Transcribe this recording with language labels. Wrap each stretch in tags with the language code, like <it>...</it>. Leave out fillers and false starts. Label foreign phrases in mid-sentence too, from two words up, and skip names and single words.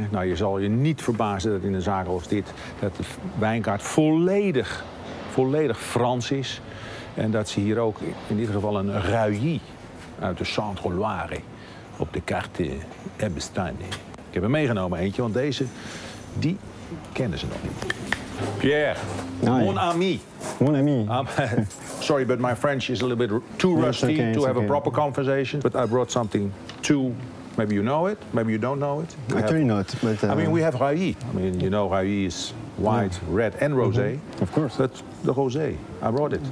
<nl>Nou, je zal je niet verbazen dat in een zaak als dit dat de wijnkaart volledig Frans is. En dat ze hier ook in ieder geval een Reuilly uit de Centre-Loire op de kaart hebben staan. Ik heb er meegenomen eentje, want deze, die kennen ze nog niet.</nl> <fr>Pierre, mon ami. Mon ami.</fr> <en>Sorry, but my French is a little bit too rusty to have a proper conversation. But I brought something too. Maybe you know it, maybe you don't know it. Actually not, but... I mean, we have Reuilly. I mean, you know, Reuilly is white, red and rosé. Of course. But the rosé, I brought it.</en>